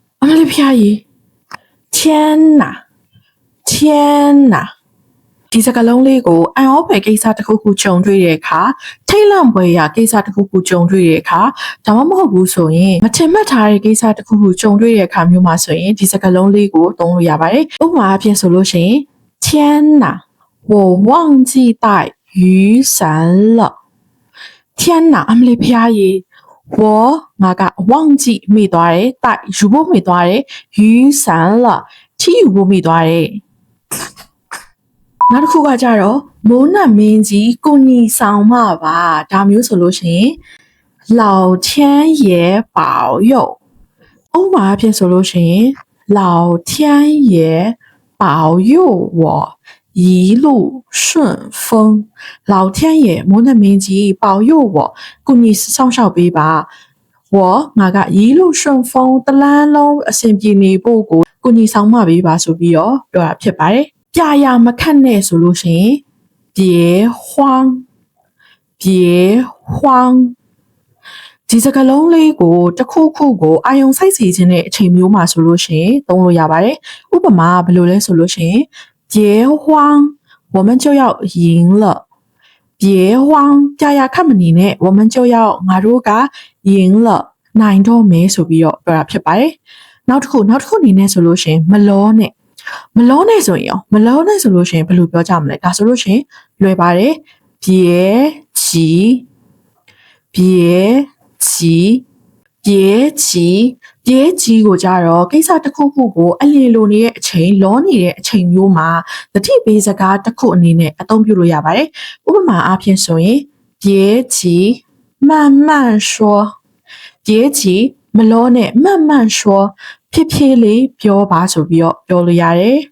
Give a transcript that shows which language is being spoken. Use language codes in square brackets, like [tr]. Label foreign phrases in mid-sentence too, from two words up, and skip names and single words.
[zh] 里便宜，天哪，天哪！ [my] ဒီစကားလုံးလေးကိုအန်အောပဲကိစ္စတစ်ခုခုကြုံတွေ့တဲ့အခါထိတ်လန့်ပွဲရကိစ္စတစ်ခုခုကြုံတွေ့တဲ့အခါဒါမှမဟုတ်ဘူးဆိုရင်မထင်မှတ်ထားတဲ့ကိစ္စတစ်ခုခုကြုံတွေ့တဲ့အခါမျိုးမှာဆိုရင်ဒီစကားလုံးလေးကိုသုံးလို့ရပါတယ်။ဥပမာအဖြစ်ဆိုလို့ရှိရင် [zh] 天哪，我忘记带雨伞了。天哪， [my] အမလေးဖျားကြီး我ငါက忘记မိသွားတယ်带ယူဖို့မိသွားတယ်雨伞了ထီယူဖို့မိသွားတယ်နောက်တစ်ခုကကြတော့မိုးနတ်မင်းကြီးကိုညီဆောင်မပါဒါမျိုးဆိုလို့ရှိရင် [zh] 老天爷保佑 [my] ဥပမာအဖြစ်ဆိုလို့ရှိရင် [zh] 老天爷保佑我一路顺风老天爷 [my] မိုးနတ်မင်းကြီး [zh] 保佑我 [my] ကိုညီဆောင်ရှောက်ပေးပါ我ငါက [zh] 一路顺风 [my] တလန်းလုံးအဆင်ပြေနေဖို့ကိုညီဆောင်မပေးပါဆိုပြီးတော့ပြောတာဖြစ်ပါတယ်ပြရမခက်နဲ့ ဆိုလို့ရှိရင် [zh] 别慌别慌 [my] ဒီစကားလုံးလေးကိုတစ်ခုခုကိုအာယုံစိုက်စီခြင်းတဲ့အချိန်မျိုးမှာဆိုလို့ရှိရင်သုံးလို့ရပါတယ်ဥပမာဘယ်လိုလဲ ဆိုလို့ရှိရင် [zh] 别慌我们就要赢了别慌 [my] ပြရခက်မနေနဲ့ [zh] 我们就要 [my] ငါတို့က [zh] 赢了 [my] နိုင်တော့မယ် ဆိုပြီးတော့ပြောတာဖြစ်ပါတယ်နောက်တစ်ခုအနေနဲ့ဆိုလို့ရှိရင်မလောနဲ့မလောနဲ့ဆိုရင်ရောမ လောနဲ့ဆိုလို့ရှိရင်ဘယ်လိုပြောကြမလဲဒါဆိုလို့ရှိရင်လွယ်ပါတယ် [zh] 别急别急别急别急 [my] ကိုကြတော့ကိစ္စတစ်ခုခုကိုအလီလိုနေတဲ့အချိန်လောနေတဲ့အချိန်မျိုးမှာတတိပေးစကားတစ်ခုအနေနဲ့အသုံးပြုလို့ရပါတယ်ဥပမာအားဖြင့်ဆိုရင် [zh] 别急慢慢说别急 [my] မလောနဲ့ [zh] 慢慢说 [my] ဖြည်းဖြည်းလေးပြောပါဆိုပြီးတော့ပြောလို့ရတယ်